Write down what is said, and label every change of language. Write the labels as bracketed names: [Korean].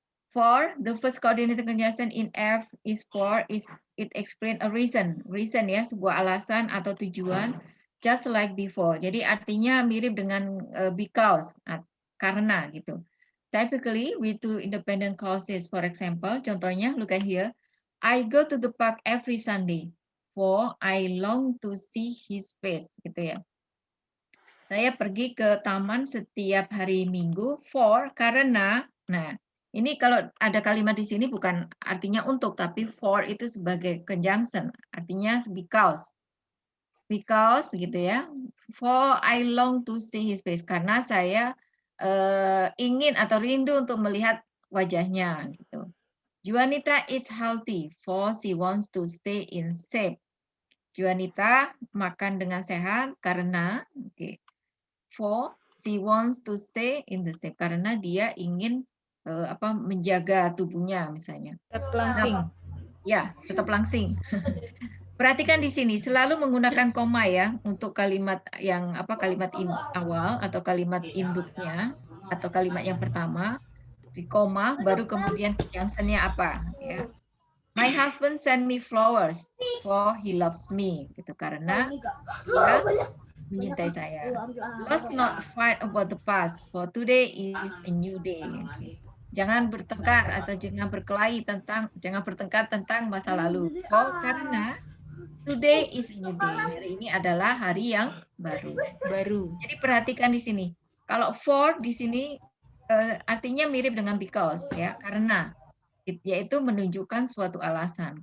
[English] For the first coordinating conjunction in F is for is it explain a reason. [Indonesian] Reason ya, sebuah alasan atau tujuan. [English] Just like before. [Indonesian] Jadi artinya mirip dengan because, karena gitu. [English] Typically, with two independent clauses. For example, contohnya, look at here. I go to the park every Sunday, for I long to see his face, gitu ya. [Indonesian] Saya pergi ke taman setiap hari Minggu, for, karena, nah, ini kalau ada kalimat di sini bukan artinya untuk, tapi for itu sebagai conjunction, artinya because. Because gitu ya, [English] for I long to see his face, [Indonesian] karena saya ingin atau rindu untuk melihat wajahnya gitu. [English] Juanita is healthy, for she wants to stay in shape. [Indonesian] Juanita makan dengan sehat karena, [English] for she wants to stay in the shape, [Indonesian] karena dia ingin menjaga tubuhnya misalnya. Tetap langsing. Ya, tetap langsing. Perhatikan di sini selalu menggunakan koma ya untuk kalimat yang kalimat awal atau kalimat induknya atau kalimat yang pertama di koma baru kemudian conjunctionnya apa ya. [English] My husband send me flowers for he loves me gitu [Indonesian] karena dia mencintai saya. [English] Let's not fight about the past for today is a new day. [Indonesian] Jangan bertengkar atau jangan bertengkar tentang masa lalu. [English] Karena today is a new day. [Indonesian] Hari ini adalah hari yang baru. Jadi perhatikan di sini. Kalau for di sini artinya mirip dengan because ya, karena yaitu menunjukkan suatu alasan.